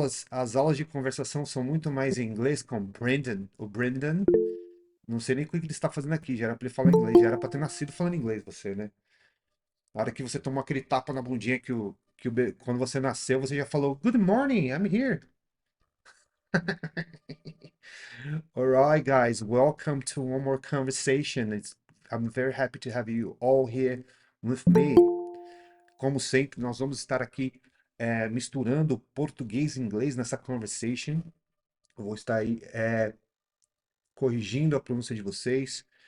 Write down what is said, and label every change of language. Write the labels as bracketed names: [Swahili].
[Portuguese] As aulas de conversação são muito mais em inglês com Brendan. O Brendan, não sei nem o que ele está fazendo aqui. Já era para ele falar inglês, já era para ter nascido falando inglês, você, né? Na hora que você tomou aquele tapa na bundinha quando você nasceu, você já falou [English] Good morning, I'm here. All right, guys, welcome to one more conversation. I'm very happy to have you all here with me. [Portuguese] Como sempre, nós vamos estar aqui misturando português e inglês nessa conversation. Eu vou estar aí corrigindo a pronúncia de vocês.